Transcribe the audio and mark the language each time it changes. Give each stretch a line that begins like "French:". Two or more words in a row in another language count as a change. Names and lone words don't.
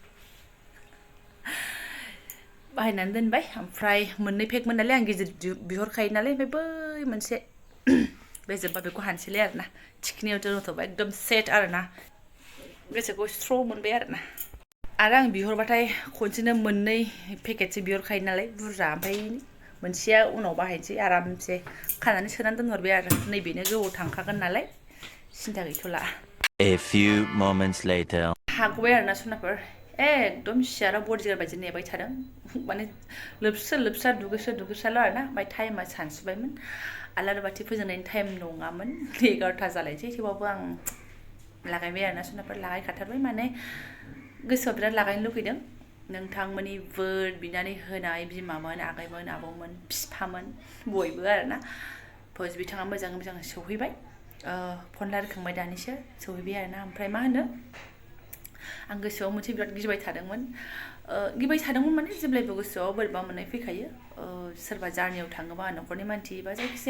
Bodo: बाहायनानै दोनबाय ओमफ्राय मोननै पेकमोन नालाय आं गिदिर बिहरखायो नालाय ओमफ्राय बै मोनसे बे जोब्बा बेखौ हानसैलै आरोना थिखिनियाव दोनथ'बाय एकदम सेट आरोना गोसोखौ स्र' मोनबाय आरोना आरो आं बिहरबाथाय खनसेनो मोननै पेकेटसो बिहरखायो नालाय बुरजा ओमफ्राय मोनसेया उनाव बाहायनोसै आरामसे खानानै सोनानै दोनहरबाय आरो नैबेनो गोबाव थांखागोन नालाय सिन्था गैथ'ला
English: A few moments later
Bodo: हागबाय आरोना सनाफोर एकदम सियाराव बडिगार्ड बायदि नेबाय थादों माने लोबस्रा दुगैस्राल' आरोना ओमफ्राय टाइमा सानसुबायमोन आलारि बाथि फोजोंनायनि टाइम नङामोन 11ता जालायसै थेवबाबो आं लागायबाय आरोना सनाफोर लागायखाथारबाय माने गोसोआव बिराद लागायनो लुगैदों नोंथांमोननि बोर बिनानै होनाय बिमामोन आगैमोन आबौमोन बिफामोन बयबो आरोना फौज बिथाङा मोजाङै मोजां सौहैबाय फन रायलायखांबाय दानिसो सौहैबाय आरोना ओमफ्राय मा होनो आं गोसोआव मोनसे बिराद गिबाय थादोंमोन गिबाय थादोंमोन माने जेब्लायबो गोसोआव बोरैबा मोननाय फैखायो सोरबा जार्नियाव थाङोबा न'खरनि मानसि बा जायखिजाया